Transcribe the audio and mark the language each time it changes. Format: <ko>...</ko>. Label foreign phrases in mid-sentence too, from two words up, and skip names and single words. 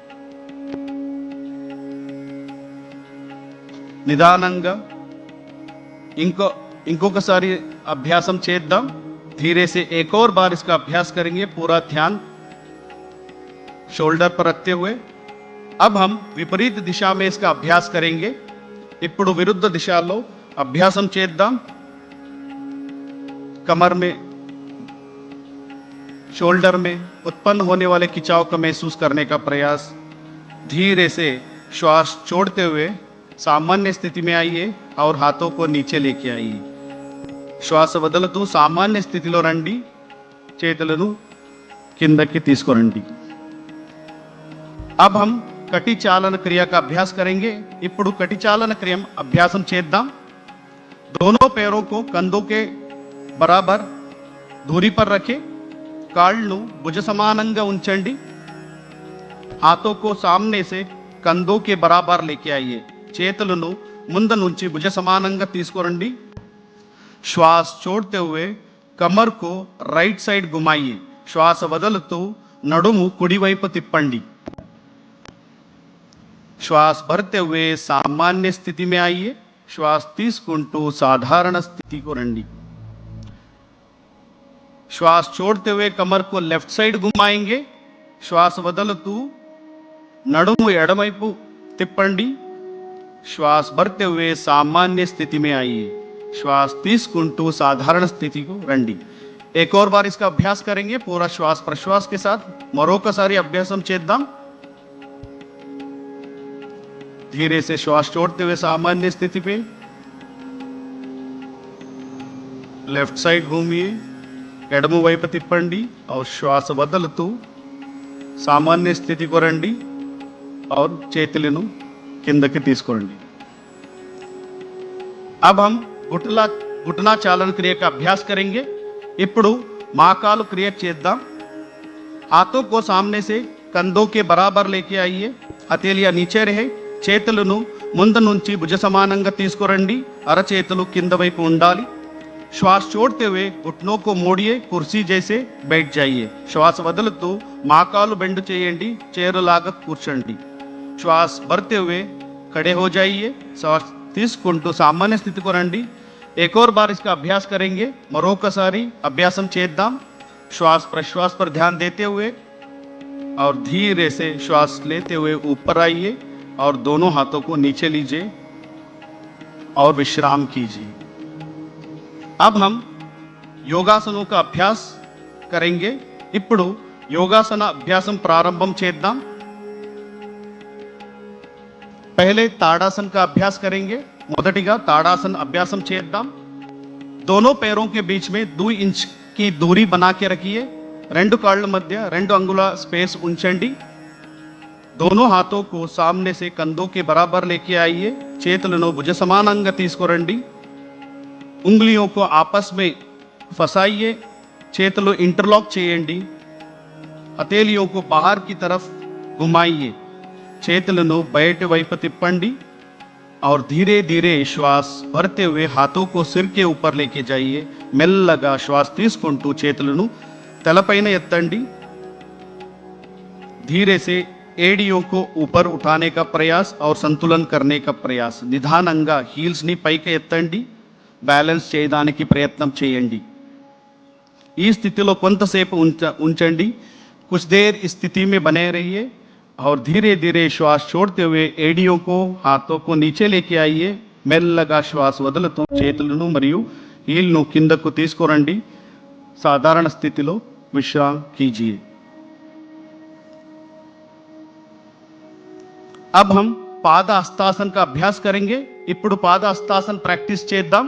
<te>నిదానంగా ఇంకొకసారి అభ్యాసం చేద్దాం</te> <hi>धीरे से एक और बार इसका अभ्यास करेंगे पूरा ध्यान शोल्डर पर रखते हुए अब हम विपरीत दिशा में इसका अभ्यास करेंगे</hi> <te>ఇప్పుడు विरुद्ध दिशाలో अभ्यासम చేద్దాం</te> <hi>कमर में शोल्डर में उत्पन्न होने वाले खिंचाव को महसूस करने का प्रयास धीरे से श्वास छोड़ते हुए सामान्य स्थिति में आइए और हाथों को नीचे लेके आइए श्वास</hi> <te>వదలుతూ सामान्य స్థితిలో రండి చేతులను కిందకి తీసుకురండి</te> <hi>अब हम कटी चालन क्रिया का अभ्यास करेंगे</hi> <te>ఇప్పుడు कटी चालन क्रिया अभ्यासम చేద్దాం</te> <hi>दोनों पैरों को कंधों के बराबर दूरी पर रखें,</hi> <te>काళ్ళను भुज समानंगा ఉంచండి,</te> <hi>हाथों को सामने से कंधों के बराबर लेके आइए,</hi> <te>చేతులను ముందు నుంచి భుజ సమానంగా తీసుకురండి.</te> <hi>श्वास छोड़ते हुए कमर को राइट साइड घुमाइए, श्वास</hi> <te>వదులుతూ నడుము కుడివైపు తిప్పండి.</te> <hi>श्वास भरते हुए सामान्य स्थिति में आइए, श्वास</hi> <te>తీసుకుంటూ साधारण स्थिति को రండి.</te> <hi>श्वास छोड़ते हुए कमर को लेफ्ट साइड घुमाएंगे, श्वास</hi> <te>వదులుతూ నడుము ఎడమవైపు తిప్పండి.</te> <hi>श्वास भरते हुए सामान्य स्थिति में आइए, श्वास</hi> <te>తీసుకుంటూ साधारण स्थिति को రండి.</te> <hi>एक और बार इसका अभ्यास करेंगे पूरा श्वास प्रश्वास के साथ.</hi> <te>మరొకసారి అభ్యాసం చేద్దాం.</te> <hi>धीरे से श्वास छोड़ते हुए सामान्य स्थिति पे लेफ्ट साइड घूमिए,</hi> <te>ఎడమ వైపు తిప్పండి</te> <hi>और श्वास</hi> <te>వదులుతూ</te> <hi>सामान्य स्थिति को</hi> <te>రండి और చేతులను కిందకి తీసుకోండి.</te> <hi>अब हम घुटना चालन क्रिया का अभ्यास करेंगे.</hi> <te>ఇప్పుడు మాకాలు క్రియ చేద్దాం.</te> <hi>हाथों को सामने से कंधों के बराबर लेके आइए, हथेलियां नीचे रहे,</hi> <te>చేతులను ముందు నుంచి భుజ సమానంగా తీసుకురండి, అరచేతులు కింద వైపు ఉండాలి.</te> <hi>श्वास छोड़ते हुए घुटनों को मोड़िए, कुर्सी जैसे बैठ जाइए.</hi> <te>श्वास వదులుతూ మాకాలు బెండ్ చేయండి, చైరులాగా కూర్చోండి.</te> <hi>श्वास भरते हुए खड़े हो जाइए, श्वास</hi> <te>తీసుకుంటూ सामान्य स्थिति को రండి.</te> <hi>एक और बार इसका अभ्यास करेंगे.</hi> <te>మరొకసారి అభ్యాసం చేద్దాం.</te> <hi>श्वास प्रश्वास पर ध्यान देते हुए और धीरे से श्वास लेते हुए ऊपर आइए और दोनों हाथों को नीचे लीजिए और विश्राम कीजिए. अब हम योगासनों का अभ्यास करेंगे.</hi> <te>ఇప్పుడు యోగాసన అభ్యాసం ప్రారంభం చేద్దాం.</te> <hi>पहले ताड़ासन का अभ्यास करेंगे.</hi> <te>మొదటిగా ताड़ासन अभ्यासम చేద్దాం.</te> <hi>दोनों पैरों के बीच में 2 इंच की दूरी बना के रखिए.</hi> <te>రెండు కాళ్ళ మధ్య 2 అంగుళాల స్పేస్ ఉంచండి.</te> <hi>दोनों हाथों को सामने से कंधों के बराबर लेके आइए,</hi> <te>చేతులను భుజ సమానంగా తీసుకురండి.</te> <hi>उंगलियों को आपस में फंसाइए,</hi> <te>చేతులు इंटरलॉक చేయండి.</te> <hi>हथेलियों को बाहर की तरफ घुमाइए,</hi> <te>చేతులను బయట వైపు తిప్పండి</te> <hi>और धीरे धीरे श्वास भरते हुए हाथों को सिर के ऊपर लेके जाइए.</hi> <te>మెల్లగా శ్వాస తీసుకుంటూ చేతులను తలపైన ఎత్తండి.</te> <hi>धीरे से एड़ियों को ऊपर उठाने का प्रयास और संतुलन करने का प्रयास.</hi> <te>నిదానంగా హీల్స్ ని పైకి ఎత్తండి, బ్యాలెన్స్ చేయడానికి ప్రయత్నం చేయండి. ఈ స్థితిలో కొంతసేపు ఉంచండి.</te> <hi>कुछ देर इस स्थिति में बने रहिए और धीरे धीरे श्वास छोड़ते हुए एड़ियों को हाथों को नीचे लेके आइए.</hi> <te>మెల్లగా శ్వాస వదులుతూ చేతులను మరియు హీల్ను కిందకు తీసుకురండి. సాధారణ స్థితిలో విశ్రామ్ कीजिए.</te> <hi>अब हम पाद हस्तासन का अभ्यास करेंगे.</hi> <te>ఇప్పుడు पाद हस्तासन प्रैक्टिस చేద్దాం.</te>